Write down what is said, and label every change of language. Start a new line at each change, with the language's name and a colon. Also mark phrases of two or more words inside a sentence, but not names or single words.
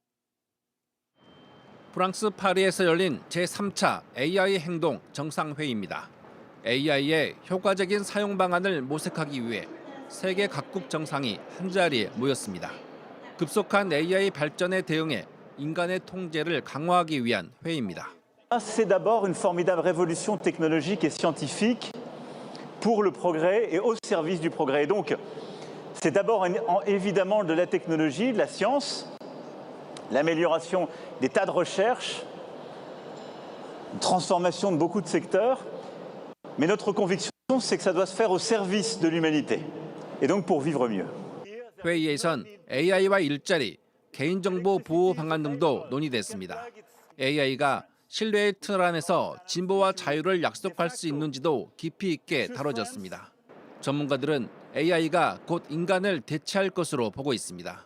Korean: 프랑스 파리에서 열린 제3차 AI 행동 정상회의입니다. AI의 효과적인 사용 방안을 모색하기 위해 세계 각국 정상이 한자리에 모였습니다. 급속한 AI 발전에 대응해 인간의 통제를 강화하기 위한 회의입니다.
French: C'est d'abord une formidable révolution technologique et scientifique pour le progrès et au service du progrès. Et donc, c'est d'abord évidemment de la technologie, de la science, l'amélioration des tas de recherches, transformation de beaucoup de secteurs. Mais notre conviction, c'est que ça doit se faire au service de l'humanité et donc pour vivre mieux.
Korean: 회의에선 AI와 일자리, 개인정보 보호 방안 등도 논의됐습니다. AI가 신뢰의 틀 안에서 진보와 자유를 약속할 수 있는지도 깊이 있게 다뤄졌습니다. 전문가들은 AI가 곧 인간을 대체할 것으로 보고 있습니다.